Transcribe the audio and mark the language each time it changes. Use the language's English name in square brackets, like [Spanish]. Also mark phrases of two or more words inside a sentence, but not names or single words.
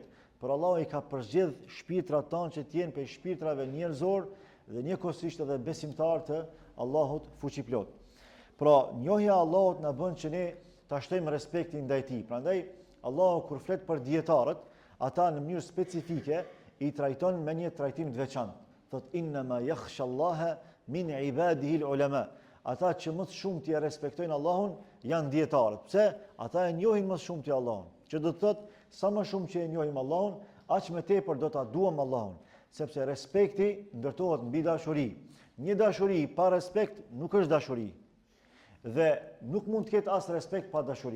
[Albanian] Por Allahu i ka përzgjedh shpirtrat tanë që t'jenë për shpirtrave njerëzor dhe njëkohësisht edhe besimtar të Allahut fuqiplot. Pra, njohja e Allahut na bën që ne ta shtojmë respektin ndaj tij. Prandaj Allahu kur flet për dietarët, ata në mënyrë specifike i trajton me një trajtim të veçantë. [Arabic] Thot إنما يخشى الله من عباده العلماء. [Albanian] Ata që më shumë t'i respektojnë Allahun janë dietarët. Pse? Ata e njohin më shumë ti Allahun. Që do të thotë sa më shumë që e njohim Allahun, aq më tepër do ta duam Allahun, sepse respekti ndërtohet mbi dashuri. Një dashuri pa respekt nuk është dashuri. Dhe nuk mund të ketë as respekt pa dashuri.